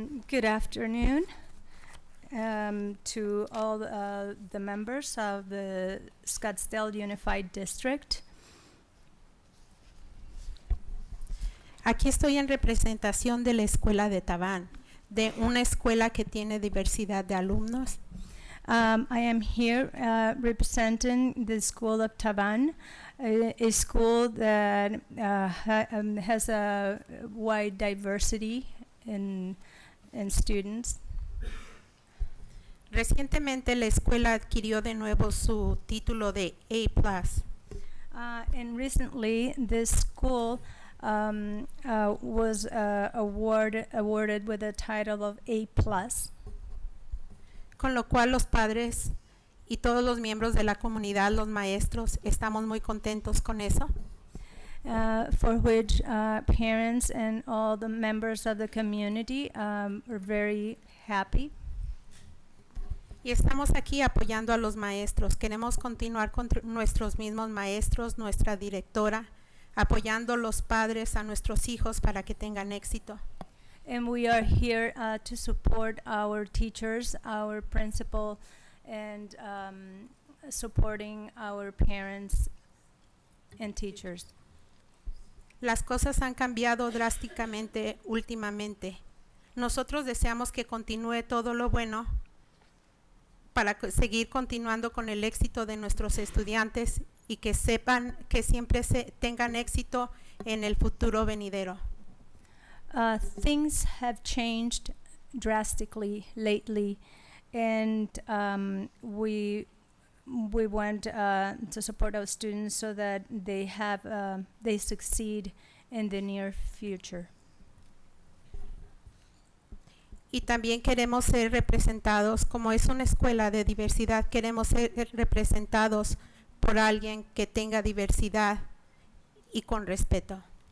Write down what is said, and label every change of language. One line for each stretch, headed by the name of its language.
English: Good afternoon to all the members of the Scottsdale Unified District.
Spanish: Aquí estoy en representación de la escuela de Tabán, de una escuela que tiene diversidad de alumnos.
English: I am here representing the School of Taban, a school that has a wide diversity in students.
Spanish: Recientemente la escuela adquirió de nuevo su título de A+.
English: And recently this school was awarded with a title of A+.
Spanish: Con lo cual los padres y todos los miembros de la comunidad, los maestros, estamos muy contentos con eso.
English: For which parents and all the members of the community are very happy.
Spanish: Y estamos aquí apoyando a los maestros. Queremos continuar con nuestros mismos maestros, nuestra directora, apoyando los padres a nuestros hijos para que tengan éxito.
English: And we are here to support our teachers, our principal, and supporting our parents and teachers.
Spanish: Las cosas han cambiado drásticamente últimamente. Nosotros deseamos que continúe todo lo bueno para seguir continuando con el éxito de nuestros estudiantes y que sepan que siempre tengan éxito en el futuro venidero.
English: Things have changed drastically lately, and we want to support our students so that they succeed in the near future.
Spanish: Y también queremos ser representados, como es una escuela de diversidad, queremos ser representados por alguien que tenga diversidad y con respeto.